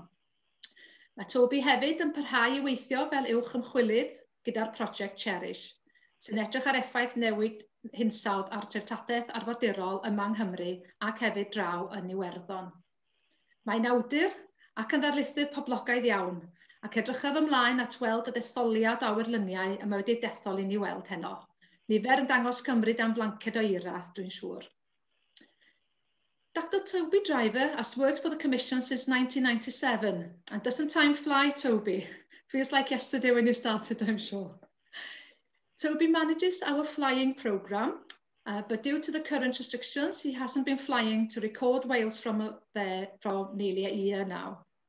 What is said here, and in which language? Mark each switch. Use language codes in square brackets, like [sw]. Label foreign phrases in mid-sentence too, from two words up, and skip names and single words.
[cy] Mae Toby hefyd yn parhau I weithio fel uwch ymchwilydd gyda'r prosiect Cherish, sy'n edrych ar effaith newid hinsawdd ar treftadaeth arfordirol yma yng Nghymru ac hefyd draw yn Iwerddon. Mae'n awdur ac yn ddarlithydd poblogaidd iawn, ac edrychaf ymlaen at weld y detholiad o awyrlyniau y mae wedi dethol I ni weld heno. Nifer yn dangos Cymru dan blanced o eira, dwi'n siŵr. [en] Dr Toby Driver has worked for the Commission since 1997, and doesn't time fly, Toby? Feels like yesterday when you started, I'm sure. Toby manages our flying programme, but due to the current restrictions, he hasn't been flying to record Wales from there for nearly a year now.